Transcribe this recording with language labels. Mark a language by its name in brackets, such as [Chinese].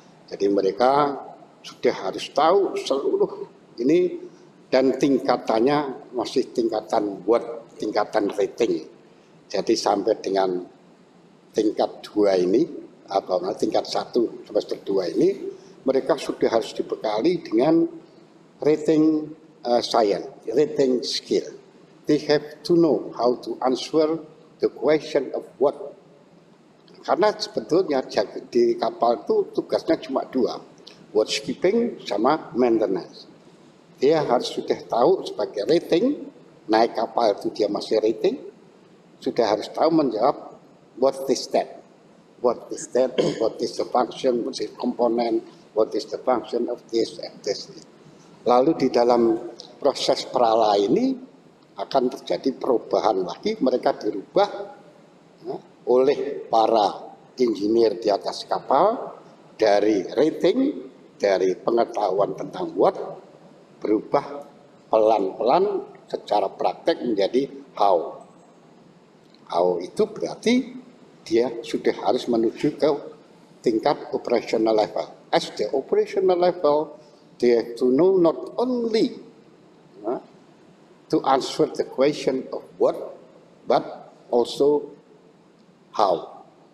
[Indonesian] Jadi mereka sudah harus tahu seluruh ini dan tingkatannya masih tingkatan rating. Jadi sampai dengan tingkat 2 ini atau tingkat 1 semester 2 ini mereka sudah harus dibekali dengan rating science, rating skill. [English] They have to know how to answer the question of what. [Indonesian] Karena sebetulnya di kapal itu tugasnya cuma 2, watchkeeping sama maintenance. Dia harus sudah tahu sebagai rating, naik kapal itu dia masih rating, sudah harus tahu menjawab [English] what is that, what is the function, what is the component, what is the function of this and this. [Indonesian] Lalu di dalam proses perala ini akan terjadi perubahan lagi, mereka dirubah oleh para engineer di atas kapal dari rating, dari pengetahuan tentang what, berubah pelan-pelan secara praktek menjadi how. How itu berarti dia sudah harus menuju ke tingkat operational level. [English] As the operational level, they have to know not only to answer the question of what, but also how.